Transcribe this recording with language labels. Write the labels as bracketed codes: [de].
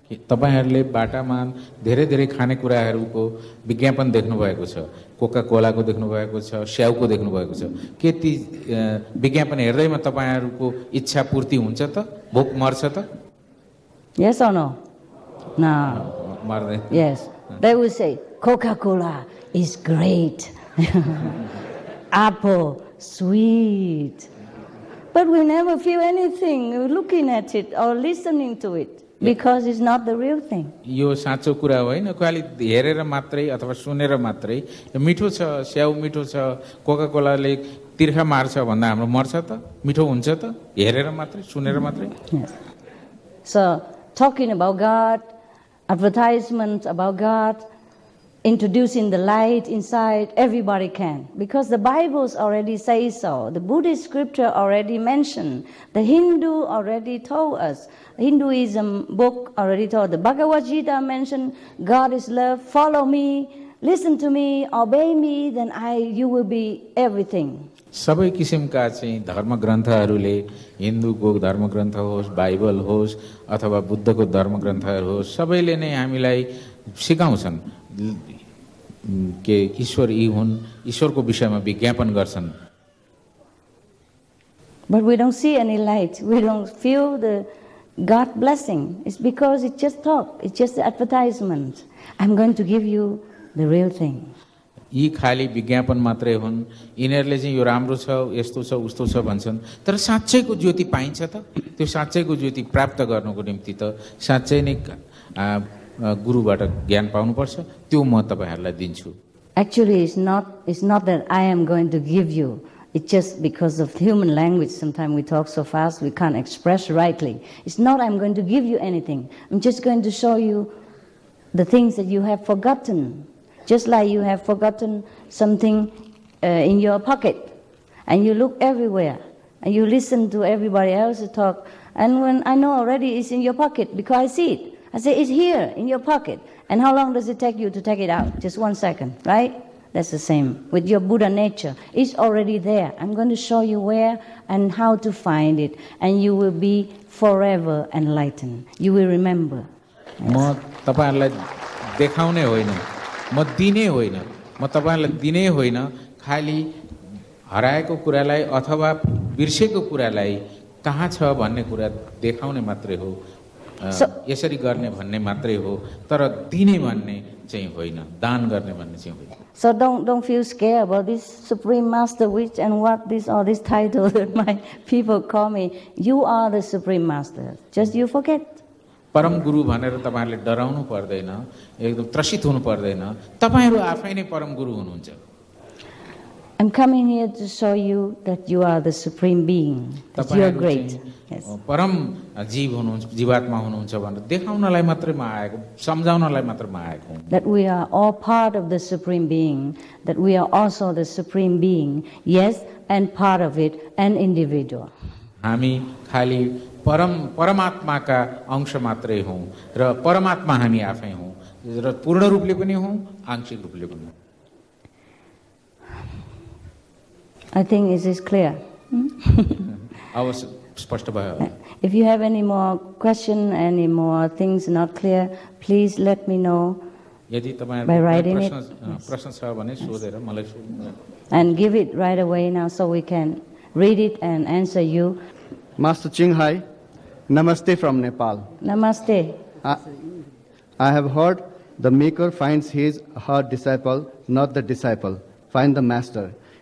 [ne] तपाईहरुले बाटामा धेरै धेरै खानेकुराहरुको विज्ञापन देख्नु भएको छ। कोका कोलाको देख्नु भएको छ, स्याउको देख्नु भएको छ। के ती विज्ञापन हेर्दैमा तपाईहरुको इच्छा पूर्ति हुन्छ त? भोक मर्छ त? [en] Yes or no? No. [ne] मर्दैन। [en] Yes. They will say Coca-Cola is great. apple, sweet. But we never feel anything looking at it or listening to it because it's not the real thing. [ne] यो साँचो कुरा होइन खालि हेरेर मात्रै अथवा सुनेर मात्रै यो मिठो छ स्याउ मिठो छ कोका कोलाले तिर्खा मार्छ भन्दा हाम्रो मर्छ त मिठो हुन्छ त हेरेर मात्रै सुनेर मात्रै [en] Yes. So, talking about God, advertisements about God, introducing the light inside, everybody can. Because the Bibles already say so. The Buddhist scripture already mentioned. The Hindu already told us. Hinduism book already told. The Bhagavad Gita mentioned, God is love, follow me, listen to me, obey me, then you will be everything. [ne] सबै किसिमका चाहिँ धर्मग्रन्थहरूले हिन्दूको धर्मग्रन्थ होस् Bible होस् अथवा बुद्धको धर्मग्रन्थहरू होस् सबैले नै हामीलाई सिकाउँछन् के ईश्वर यी हुन् ईश्वरको विषयमा विज्ञापन गर्छन्. [en] But we don't see any light. We don't feel the God blessing. It's because it's just talk. It's just advertisement. I'm going to give you the real thing. [ne] यी खाली विज्ञापन मात्रै हुन्. यिनीहरूले चाहिँ यो राम्रो छ यस्तो छ उस्तो छ भन्छन् तर साँच्चैको ज्योति पाइन्छ त त्यो साँच्चैको ज्योति प्राप्त गर्नको निम्ति त साँच्चै नै गुरुबाट ज्ञान पाउनुपर्छ त्यो म तपाईहरुलाई दिन्छु. [en] Actually, it's not that I am going to give you. It's just because of human language. Sometimes we talk so fast we can't express rightly. It's not I'm going to give you anything. I'm just going to show you the things that you have forgotten. Just like you have forgotten something in your pocket, and you look everywhere, and you listen to everybody else talk, and when I know already it's in your pocket because I see it. I say, it's here in your pocket. And how long does it take you to take it out? Just 1 second, right? That's the same with your Buddha nature. It's already there. I'm going to show you where and how to find it, and you will be forever enlightened. You will remember. [ne] म तपाईहरुलाई देखाउने होइन म दिने होइन म तपाईहरुलाई दिने होइन खाली हराएको कुरालाई अथवा बिर्सेको कुरालाई कहाँ छ भन्ने कुरा देखाउने मात्रै हो. यसरी गर्ने भन्ने मात्रै हो तर दिने भन्ने चाहिँ होइन दान गर्ने भन्ने चाहिँ होइन. [en] So don't feel scared about this Supreme Master which and what this or this title that my people call me. You are the Supreme Master. Just you forget. [ne] परम गुरु भनेर तपाईहरुले डराउनु पर्दैन एकदम त्रसित हुनु पर्दैन तपाईहरु आफै नै परम गुरु हुनुहुन्छ. [en] I'm coming here to show you that you are the Supreme Being. That you are great. Yes. [ne] परम जीव हुनुहुन्छ जीवात्मा हुनुहुन्छ भनेर देखाउनलाई मात्रै म आएको सम्झाउनलाई मात्र म आएको हुँ. [en] That we are all part of the Supreme Being. That we are also the Supreme Being. Yes, and part of it, an individual. [ne] हामी खाली परमात्माका अंश मात्रै हौं र परमात्मा हामी आफै हौं र पूर्ण रूपले पनि हौं आंशिक रूपले पनि. [en] I think it is clear. [ne] अवश्य स्पष्ट भयो. [en] If you have any more question, any more things not clear, please let me know. [ne] यदि [en] by writing it. [ne] प्रश्न छ भने सोधेर मलाई सोध्नु. [en] And give it right away now so we can read it and answer you. Master Chinghai, Namaste from Nepal. Namaste. I have heard the maker finds his or her disciple, not the disciple. Find the master.